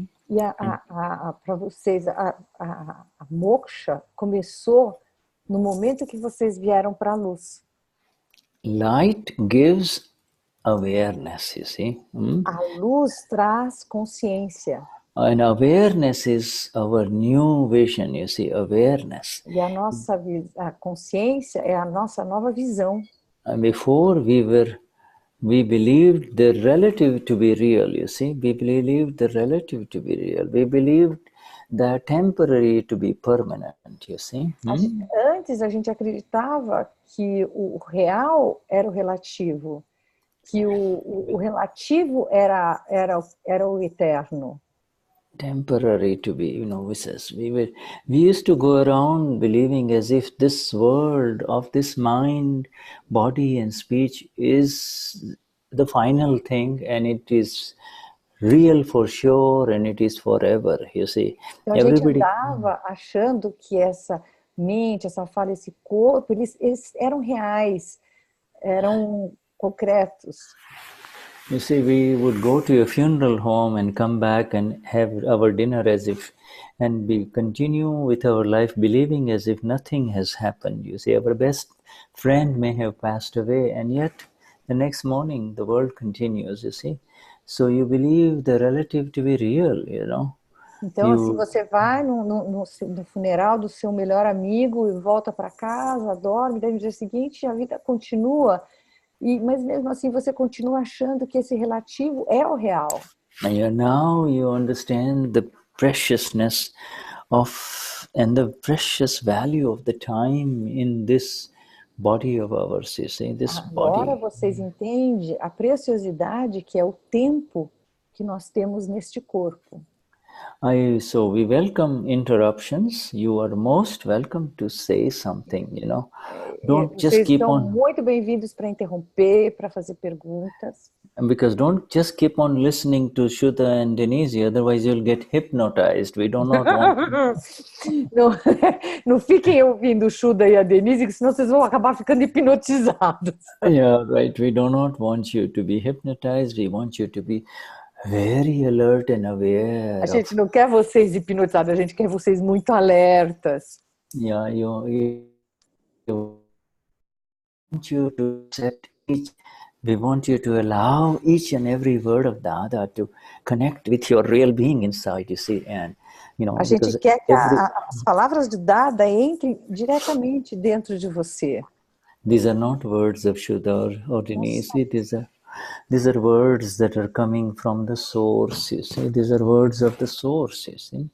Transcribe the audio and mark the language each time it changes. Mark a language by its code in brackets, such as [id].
[pt] E para vocês, a moksha começou no momento que vocês vieram para a luz. [en] Light gives awareness, you see. [pt] A luz traz consciência. [en] And awareness is our new vision, you see, awareness. [pt] E a consciência é a nossa nova visão. [en] And before we believed the relative to be real, you see. We believed the relative to be real. We believed the temporary to be permanent, you see. [pt] Antes a gente acreditava que o real era o relativo, que o relativo era o eterno. [en] Temporary to be, you know, we used to go around believing as if this world of this mind, body and speech is the final thing, and it is real for sure, and it is forever, you see. [pt] Então a gente andava achando que essa mente, essa fala, esse corpo, eles eram reais, eram concretos. [en] You see, we would go to a funeral home and come back and have our dinner and we continue with our life believing as if nothing has happened. You see, our best friend may have passed away, and yet the next morning the world continues, you see. So you believe the relative to be real, you know. [pt] Então, assim, você vai no funeral do seu melhor amigo e volta para casa, dorme, daí no dia seguinte a vida continua. Mas mesmo assim você continua achando que esse relativo é o real. [en] And now you understand the preciousness and the precious value of the time in this body of ours, you see, this body. [pt] Agora vocês entendem a preciosidade que é o tempo que nós temos neste corpo. [en] So we welcome interruptions. You are most welcome to say something, you know. Don't just keep on. [pt] Vocês são muito bem-vindos para interromper, para fazer perguntas. [en] Because don't just keep on listening to Shuddha and Denize, otherwise you'll get hypnotized. We do not want... [pt] Não, não fiquem ouvindo o Shuddha e a Denize, que senão vocês vão acabar ficando hipnotizados. [en] Yeah, right. We do not want you to be hypnotized. We want you to be very alert and aware. [pt] A gente não quer vocês hipnotizados, a gente quer vocês muito alertas. [en] Yeah, you want you to set each... We want you to allow each and every word of Dada to connect with your real being inside, you see, and you know. [pt] A gente quer que as palavras de Dada entrem diretamente dentro de você. [en] These are not words of Shuddha or Denize. These are words that are coming from the source, you see. These are words of the source, you see.